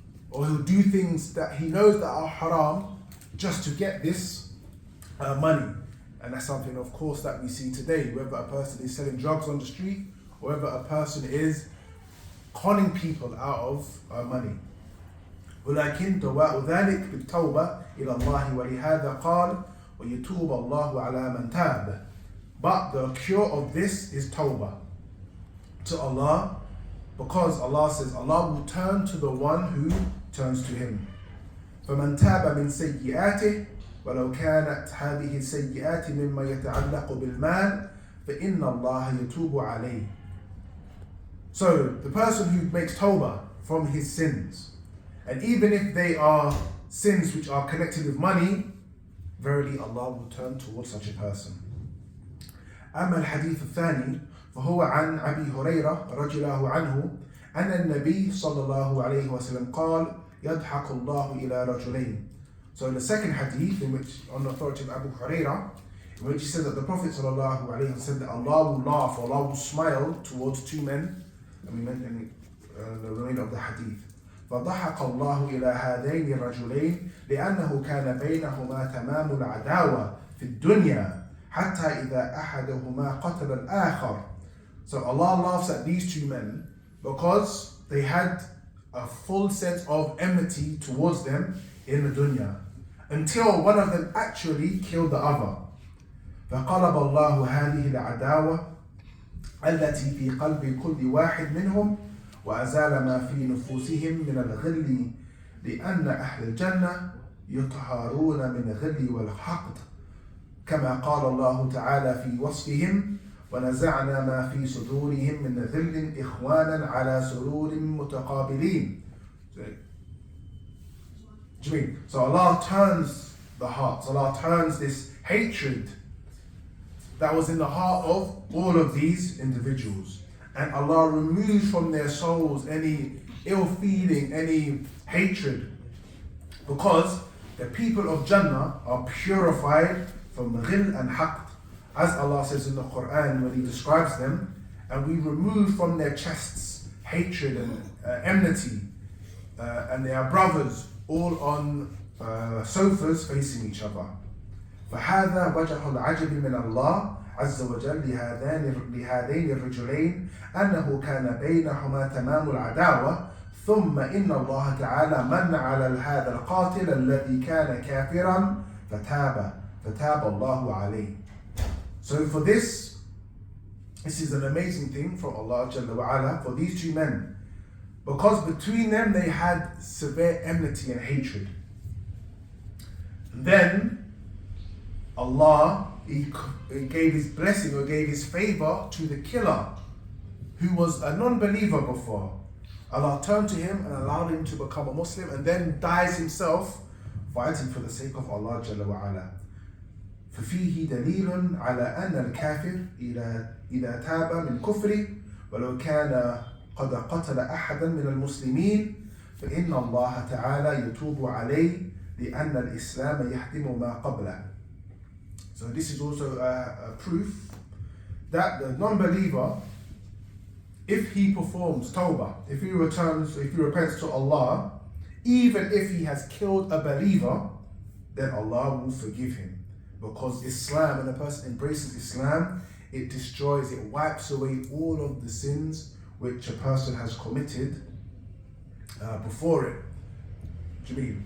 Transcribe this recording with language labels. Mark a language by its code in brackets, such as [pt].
[en] Or he'll do things that he knows that are haram just to get this money. And that's something, of course, that we see today, whether a person is selling drugs on the street or whether a person is conning people out of money. [ar] ولكن دواء ذلك بالتوبة إلى الله ولهذا قال ويتوب الله على من تاب. [en] But the cure of this is tawbah to Allah, because Allah says Allah will turn to the one who turns to Him. [ar] فمن تاب من سيئاته ولو كانت هذه السيئات مما يتعلق بالمال فإن الله يتوب عليه. [en] So the person who makes tawbah from his sins, and even if they are sins which are connected with money, verily Allah will turn towards such a person. [ar] أما الحديث الثاني فهو عن أبي هريرة رضي الله عنه أن النبي صلى الله عليه وسلم قال يضحك الله إلى رجلين. [en] So in the second hadith, in which, on the authority of Abu Hurairah, in which he says that the Prophet sallallahu alaihi wasallam said that Allah will laugh, Allah will smile towards two men, and we mentioned the remainder of the hadith. [ar] فضحك الله إلى هذين الرجلين لأنه كان بينهما تمام العداوة في الدنيا حتى إذا أحدهما قتل الآخر. [en] So Allah laughs at these two men because they had a full set of enmity towards them in the dunya, until one of them actually killed the other. [ar] فقلب الله هذه العداوة التي في قلب كل واحد منهم وأزال ما في نفوسهم من الغل لأن أهل الجنة يطهرون من الغل والحقد كما قال الله تعالى في وصفهم ونزعنا ما في صدورهم من غل إخوانا على سرور متقابلين. [en] So Allah turns the hearts, Allah turns this hatred that was in the heart of all of these individuals, and Allah removes from their souls any ill feeling, any hatred, because the people of Jannah are purified from ghil and haqd, as Allah says in the Quran when He describes them, and we remove from their chests hatred and enmity, and they are brothers all on sofas facing each other. [ar] فهذا وجه العجب من الله عز وجل لهذين الرجلين أنه كان بينهما تمام العداوة ثم إن الله تعالى من على هذا القاتل الذي كان كافرا فتاب الله عليه. [en] So for this is an amazing thing from Allah Jalla wa Ala for these two men, because between them they had severe enmity and hatred. And then Allah, He gave His blessing or gave His favor to the killer, who was a non-believer before. Allah turned to him and allowed him to become a Muslim, and then dies himself fighting for the sake of Allah Jalla wa Ala. [ar] ففيه دليل على أن الكافر إذا تاب من كفره ولو كان قد قتل أحدا من المسلمين فإن الله تعالى يتوب عليه لأن الإسلام يهدم ما قبله. [en] So this is also a proof that the non-believer, if he performs tawbah, if he repents to Allah, even if he has killed a believer, then Allah will forgive him. Because Islam, when a person embraces Islam, it destroys, it wipes away all of the sins which a person has committed before it. Jameel.